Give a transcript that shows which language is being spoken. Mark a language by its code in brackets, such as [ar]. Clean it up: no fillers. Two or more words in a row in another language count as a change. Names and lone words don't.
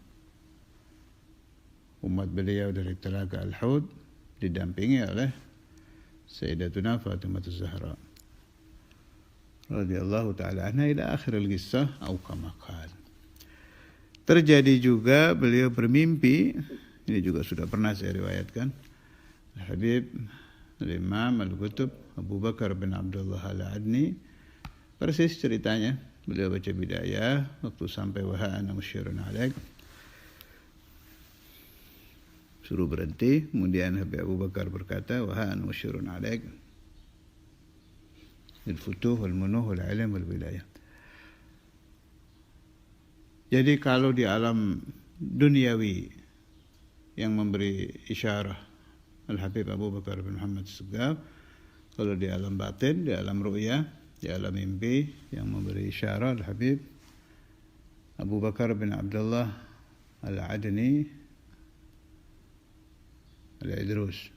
[id] umat beliau dari telaga Al-Hud, didampingi oleh Sayyidatuna Fatimah Az-Zahra [ar] رضي الله تعالى عنها إلى آخر القصة [id] atau [ar] كما قال. [id] Terjadi juga beliau bermimpi, ini juga sudah pernah saya riwayatkan. Habib Imam Al-Qutb Abu Bakar bin Abdullah Al-Adni, persis ceritanya. Beliau baca Bidayah, waktu sampai [ar] وأنا مشير عليك, [id] suruh berhenti. Kemudian Habib Abu Bakar berkata, [ar] وأنا مشير عليك بالفتوح والمنوح والعلم والولاية. [id] Jadi kalau di alam duniawi yang memberi isyarah Al-Habib Abu Bakar bin Muhammad Segaf, kalau di alam batin, di alam ru'yah, di alam mimpi yang memberi isyarah Al-Habib Abu Bakar bin Abdullah Al-Adni Al-Idrus.